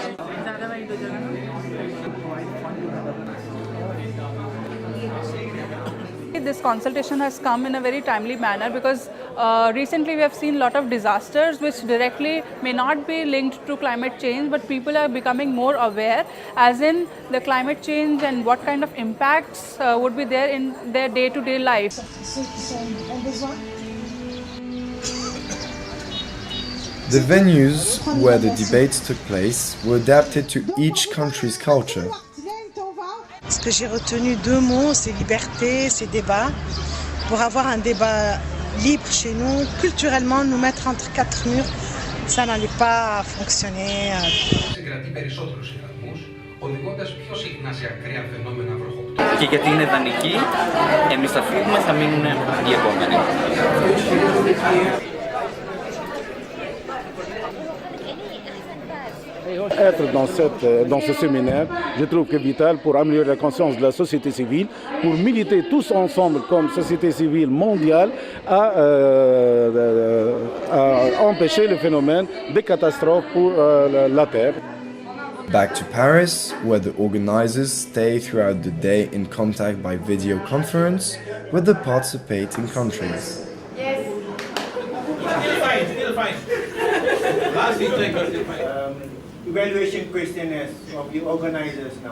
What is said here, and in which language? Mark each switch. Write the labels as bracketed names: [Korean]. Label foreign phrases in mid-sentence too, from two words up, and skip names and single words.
[English] This consultation has come in a very timely manner because recently we have seen a lot of disasters which directly may not be linked to climate change, but people are becoming more aware as in the climate change and what kind of impacts would be there in their day-to-day life. The venues where the debates took place were adapted to each country's culture. [French] Ce que j'ai retenu 2 mots, c'est liberté, c'est débat. Pour avoir un débat libre chez nous, culturellement, nous mettre entre 4 murs, ça n'allait pas fonctionner. [Greek] Και γιατί είναι δανεικοί, εμείς θα φύγουμε, θα μείνουν οι επόμενοι. [French] Être dans ce séminaire, je trouve que vital pour améliorer la conscience de la société civile, pour militer tous ensemble comme société civile mondiale à empêcher le phénomène des catastrophes pour la Terre. [English] Back to Paris, where the organizers stay throughout the day in contact by video conference with the participating countries. Yes. Still fine. Last week, still fine. Evaluation questionnaires of the organizers now.